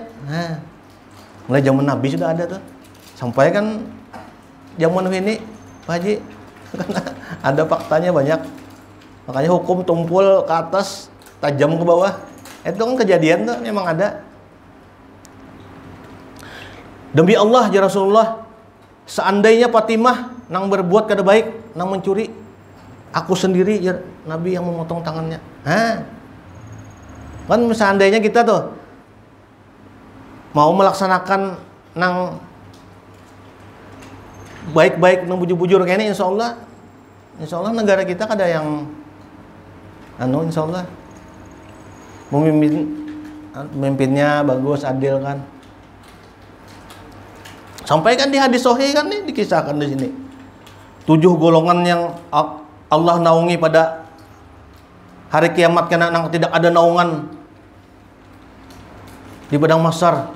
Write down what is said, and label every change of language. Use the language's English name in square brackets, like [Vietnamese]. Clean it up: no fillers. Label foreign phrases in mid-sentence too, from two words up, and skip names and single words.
[Indonesian] Nah, mulai zaman Nabi sudah ada tuh. Sampai kan zaman ini, Pak Haji, ada faktanya banyak. Makanya hukum tumpul ke atas, tajam ke bawah. Itu kan kejadian tuh, memang ada. Demi Allah [Arabic] ya Rasulullah, [Indonesian] seandainya Fatimah nang berbuat kada baik, nang mencuri, aku sendiri [Arabic] ya Nabi [Indonesian] yang memotong tangannya. Hah? Kan seandainya kita tuh mau melaksanakan nang baik-baik, nang bujur-bujur kayak ini, [Arabic] insya Allah [Indonesian] negara kita kada yang [Arabic] insya Allah [Indonesian] memimpinnya bagus, adil kan. Sampai kan di hadis sahih kan nih dikisahkan di sini. 7 golongan yang Allah naungi pada hari kiamat karena tidak ada naungan di padang mahsyar.